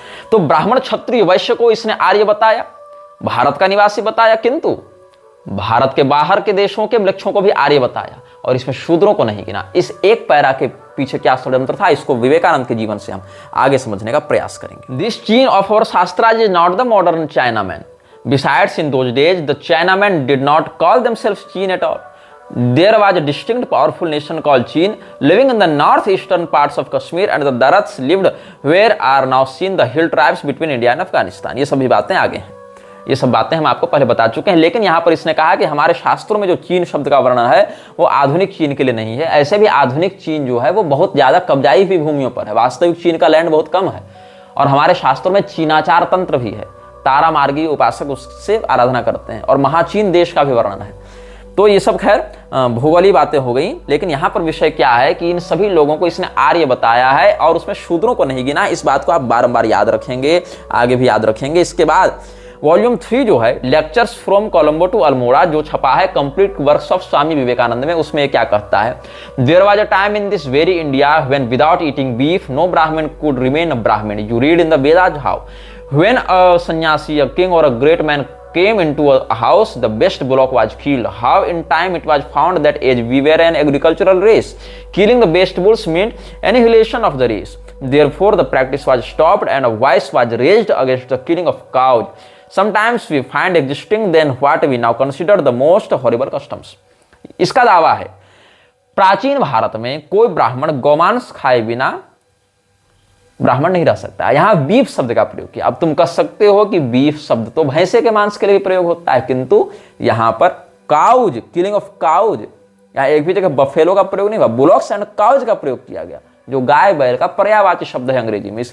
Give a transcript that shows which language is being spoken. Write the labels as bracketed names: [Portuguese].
[Hindi] तो ब्राह्मण, क्षत्रिय, वैश्य को इसने आर्य बताया, भारत का निवासी बताया, किंतु भारत के बाहर के देशों के म्लेच्छों को भी आर्य बताया और इसमें शूद्रों को नहीं गिना। इस एक पैरा के पीछे क्या षड्यंत्र था, इसको विवेकानंद के जीवन से हम आगे समझने का प्रयास करेंगे। [English] This Chin of our shastras is not the modern Chinaman. Besides, in those days, the Chinamen did not call themselves Chin at all. There was a distinct, powerful nation called Chin, living in the northeastern parts of Kashmir, and the Darats lived where are now seen the hill tribes between India and Afghanistan. [Hindi] ये सभी बातें आगे हैं, ये सब बातें हम आपको पहले बता चुके हैं। लेकिन यहाँ पर इसने कहा कि हमारे शास्त्रों में जो चीन शब्द का वर्णन है वो आधुनिक चीन के लिए नहीं है। ऐसे भी आधुनिक चीन जो है वो बहुत ज्यादा कब्जाई हुई भूमियों पर है, वास्तविक चीन का लैंड बहुत कम है। और हमारे शास्त्रों में चीनाचार तंत्र भी है, तारा मार्गी उपासक उससे आराधना करते हैं, और महाचीन देश का भी वर्णन है। तो ये सब खैर भूगोलीय बातें हो गई। लेकिन यहाँ पर विषय क्या है कि इन सभी लोगों को इसने आर्य बताया है और उसमें शूद्रों को नहीं गिना। इस बात को आप बारंबार याद रखेंगे, आगे भी याद रखेंगे। इसके बाद वॉल्यूम 3 जो है lectures from Colombo to Almora, जो छपा है complete works of Swami Vivekananda में, उसमें क्या कहता है, [English] There was a time in this very India when without eating beef no Brahmin could remain a Brahmin. You read in the Vedas how when a sannyasi, a king or a great man came into a house, the best bullock was killed. How in time it was found that as we were an agricultural race, killing the best bulls meant annihilation of the race. Therefore the practice was stopped and a voice was raised against the killing of cows. Sometimes we find existing then what we now consider the most horrible customs. [Hindi] इसका दावा है प्राचीन भारत में कोई ब्राह्मण गौमांस खाए बिना ब्राह्मण नहीं रह सकता। यहां बीफ शब्द का प्रयोग किया। अब तुम कह सकते हो कि बीफ शब्द तो भैंसे के मांस के लिए भी प्रयोग होता है, किंतु यहां पर काउज, [English] killing of cows, [Hindi] यहां एक भी जगह बफेलो का प्रयोग नहीं हुआ, बुलॉक्स एंड काउज का प्रयोग किया गया, जो गाय बैल का पर्यायवाची शब्द है अंग्रेजी में।